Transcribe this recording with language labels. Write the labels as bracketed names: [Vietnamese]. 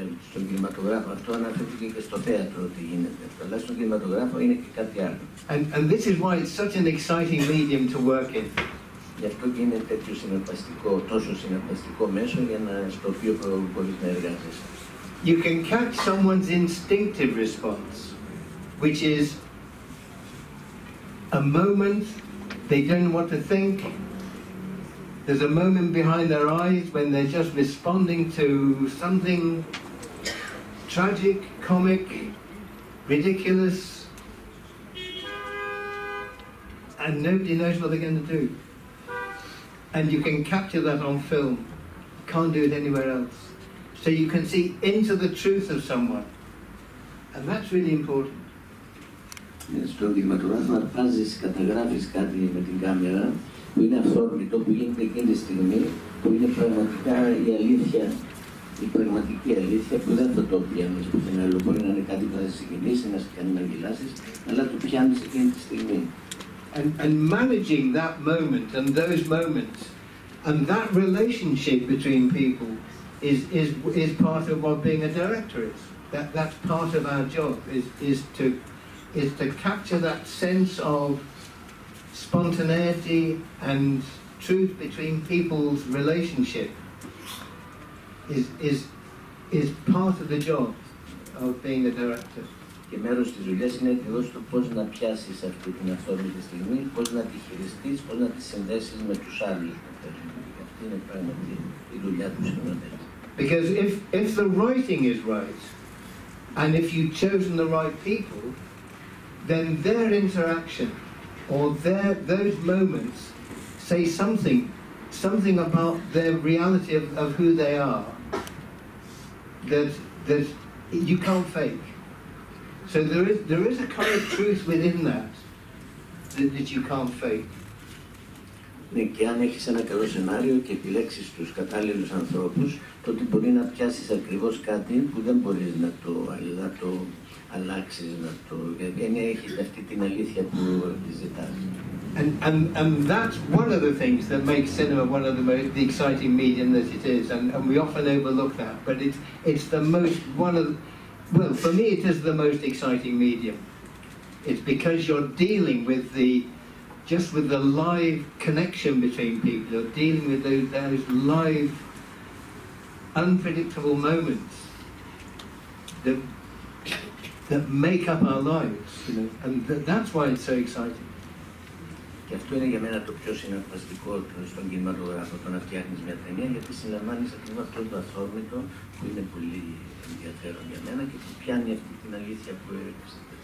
[Greek] Στον κινηματογράφο, αυτό αναφέρθηκε και στο θέατρο ότι γίνεται, αλλά στον κινηματογράφο είναι και κάτι άλλο. [English] And this is why it's such an exciting medium to work in. [Greek] Γι' αυτό και είναι τόσο συναρπαστικό μέσο στο οποίο μπορείς να εργάζεσαι. [English] You can catch someone's instinctive response, which is a moment they don't know what to think. There's a moment behind their eyes when they're just responding to something tragic, comic, ridiculous, and nobody knows what they're going to do. And you can capture that on film. You can't do it anywhere else. So you can see into the truth of someone. And that's really important. [Greek] Στον κινηματογράφο αρπάζεις, καταγράφεις κάτι με την κάμερα που είναι αυθόρμητο, που γίνεται εκείνη τη στιγμή, που είναι πραγματικά η αλήθεια, η πραγματική αλήθεια που δεν θα το πιάνεις πουθενά. Μπορεί να είναι κάτι που θα σε συγκινήσει, να σε κάνει να γελάσεις, αλλά το πιάνεις εκείνη τη στιγμή. [English] And managing that moment and those moments and that relationship between people is part of what being a director is. That's part of our job, is to capture that sense of spontaneity and truth between people's relationship is part of the job of being a director. [Greek] Και μέρος της δουλειάς είναι ακριβώς το πώς να πιάσεις αυτή την αυθόρμητη στιγμή, πώς να τη χειριστείς, πώς να τη συνδέσεις με τους άλλους. Αυτή είναι πράγματι η δουλειά του σκηνοθέτη. [English] Because if the writing is right, and if you've chosen the right people, then their interaction or those moments say something something about their reality of who they are that you can't fake. So there is a kind of truth within that you can't fake. [Greek] Ναι, και αν έχεις ένα καλό σενάριο και επιλέξεις τους κατάλληλους ανθρώπους, τότε μπορεί να πιάσεις ακριβώς κάτι που δεν μπορείς να το αλλάξεις, γιατί έχεις αυτή την αλήθεια που ζητάς. [English] And that's one of the things that makes cinema one of the exciting medium that it is, and we often overlook that. But it's the most well, for me it is the most exciting medium. It's because you're dealing with with the live connection between people. You're dealing with those live, unpredictable moments that make up our lives, you know, and that's why it's so exciting. [Greek] Και αυτό είναι για μένα το πιο συναρπαστικό στον κινηματογράφο, το να φτιάχνεις μια ταινία, γιατί συλλαμβάνεις ακριβώς αυτό το αθόρμητο που είναι πολύ ενδιαφέρον για μένα και που πιάνει αυτή την αλήθεια που έριξε.